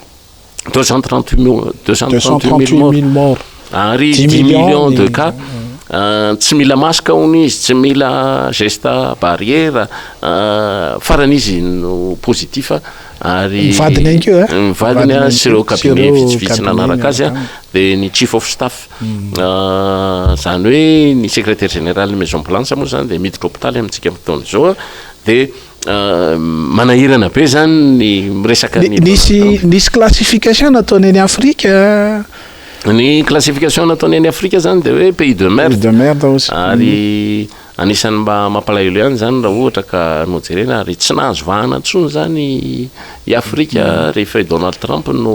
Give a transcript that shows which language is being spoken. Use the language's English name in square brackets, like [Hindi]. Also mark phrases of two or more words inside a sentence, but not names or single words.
[Malagasy] 238 000 morts ary [French] 10 millions de cas [Malagasy] tsy mila masque hony izy tsy mila [French] geste barrière [Malagasy] farany izy no positif ary mivadiny sy ireo cabinet vitsivitsy nanaraka azy de ny [English] chief of staff [Malagasy] zany hoe ny [French] secrétaire général maison blanche [Malagasy] moa zany de miditra hôpitaly amintsika fotoana zao de manahirana be zany ny miresaka nisy classification nataony any Afrika ny classification nataony any Afrika zany de hoe [French] pays de merde [Malagasy] ary anisany mba mampalahelo ihany zany raha ohatra ka nojerena ary tsy nahazo vahana ntsony zany i Afrika rehefa Donald Trump no